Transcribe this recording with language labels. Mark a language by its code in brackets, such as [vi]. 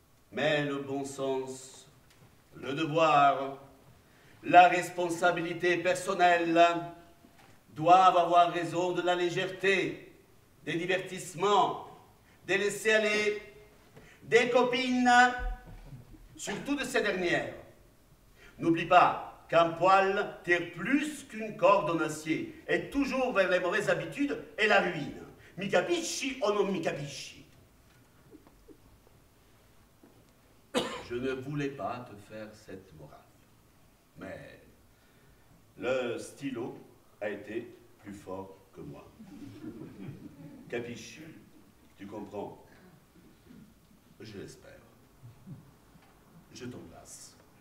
[fr] Mais le bon sens, le devoir, la responsabilité personnelle doivent avoir raison de la légèreté, des divertissements, des laisser-aller, des copines, surtout de ces dernières. N'oublie pas qu'un poil tire plus qu'une corde en acier, et toujours vers les mauvaises habitudes et la ruine. [it] Mi capisci o non mi capisci? [fr] Je ne voulais pas te faire cette morale, mais le stylo a été plus fort que moi. [it] Capisci? [fr] Tu comprends? Je l'espère. Je t'embrasse.